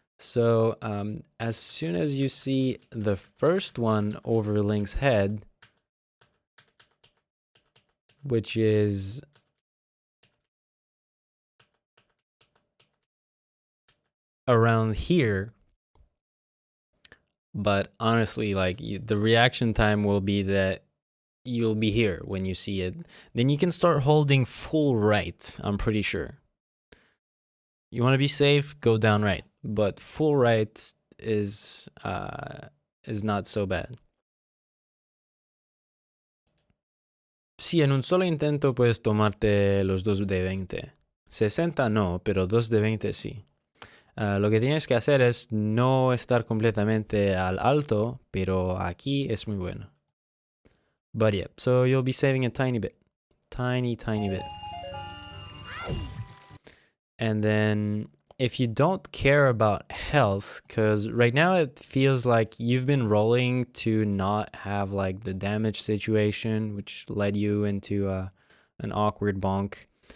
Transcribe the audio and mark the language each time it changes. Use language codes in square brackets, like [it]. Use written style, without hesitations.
[en] So, as soon as you see the first one over Link's head, which is around here, but honestly, like the reaction time will be that you'll be here when you see it. Then you can start holding full right, I'm pretty sure. You want to be safe, go down right, but full right is not so bad. [es] Sí, en un solo intento puedes tomarte los 2 de 20. 60 no, pero 2 de 20 sí. Lo que tienes que hacer es no estar completamente al alto, pero aquí es muy bueno. [en] But yeah, so you'll be saving a tiny bit. Tiny bit. And then if you don't care about health, because right now it feels like you've been rolling to not have like the damage situation, which led you into an awkward bonk.